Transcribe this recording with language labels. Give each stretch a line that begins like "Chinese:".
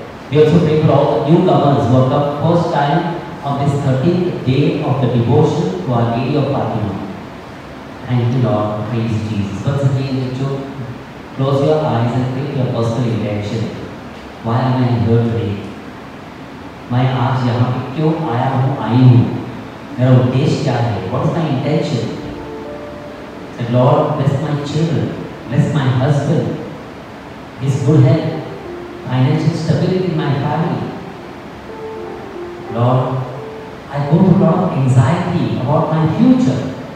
English: We also pray for all the newcomers who have come first time on this 13th day of the devotion to Our Lady of Fatima. Thank you, Lord. Praise Jesus. Once again, close your eyes and pray your personal intention. Why am I here today?
Hindi: मैं आज यहाँ पे क्यों आई हूँ? मेरा उद्देश्य क्या है?
English: What is my intention? That Lord bless my children, bless my husband, his good health, financial stability in my family. Lord, I go through a lot of anxiety about my future.